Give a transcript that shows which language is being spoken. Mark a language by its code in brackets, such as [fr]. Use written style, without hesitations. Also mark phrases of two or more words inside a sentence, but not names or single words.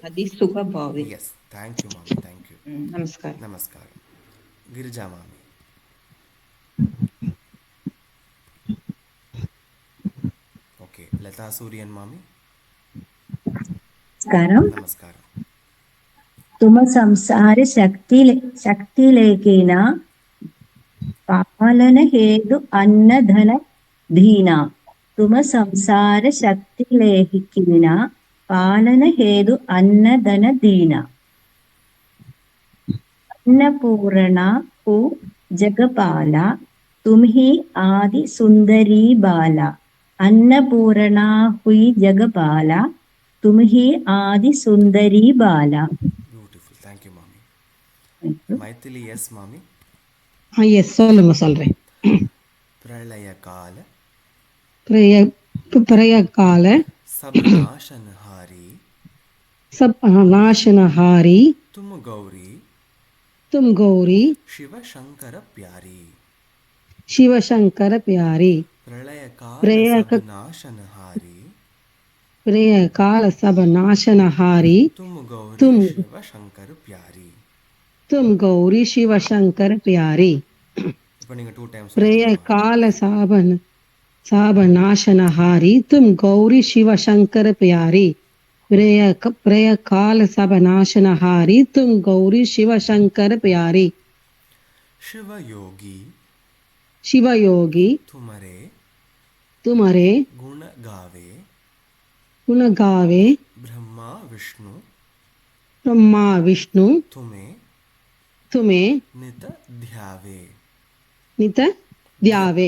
[en] அதி சுகபாவே. yes, thank you mami, thank you. [ta] நமஸ்காரம். நமஸ்காரம். கிரிஜா மாமி. ஓகே, லதா சூரியன் மாமி. [te] నమస్కారం. [ta] நமஸ்காரம். [hi] तुम संसार शक्ति लेकिन पालन हेतु अन्न धन दीना. तुम संसार शक्ति लेकिन पालन हेतु अन्न धन दीना. अन्नपूर्णा को जगपाला तुम ही आदि सुंदरी बाला. अन्नपूर्णा हुई जगपाला तुम ही आदि सुंदरी बाला. [ta] பியூட்டிஃபுல், தேங்க்யூ மாமி. மைத்திலி எஸ் மாமி. எஸ், சொல்றேன். [hi] प्रलय काल सब नाशनहारी तुम गौरी शिव शंकर प्यारी. प्रलय काल सब नाशनहारी तुम गौरी शिव शंकर प्यारी. [ta] இப்போ நீங்க 2 டைம்ஸ் [hi] प्रलय काल सब नाशनहारी तुम गौरी शिव शंकर प्यारी. प्रलय काल सब नाशनहारी तुम गौरी शिव शंकर प्यारी. शिव योगी तुम्हारे गुण गावे ब्रह्मा विष्णु तुम्हें नित ध्यावे.